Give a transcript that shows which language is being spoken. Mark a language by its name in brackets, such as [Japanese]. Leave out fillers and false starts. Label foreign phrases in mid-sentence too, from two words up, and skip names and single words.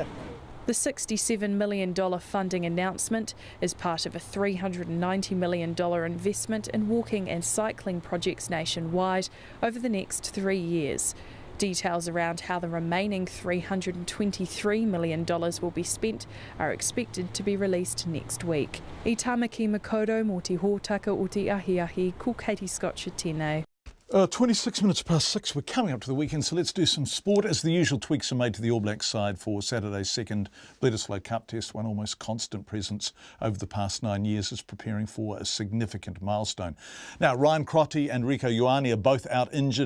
[English] The $67 million funding announcement is part of a $390 million investment in walking and cycling projects nationwide over the next 3 years. Details around how the remaining $323 million will be spent are expected to be released next week. [Māori] I tamaki makoto mō te hōtaka o te ahiahi, ko Katie Scotcher tēnei. [English] 26 minutes past 6, we're coming up to the weekend, so let's do some sport. As the usual, tweaks are made to the All Blacks side for Saturday's second Bledisloe Cup test. One almost constant presence over the past 9 years is preparing for a significant milestone. Now, Ryan Crotty and Rieko Ioane are both out injured.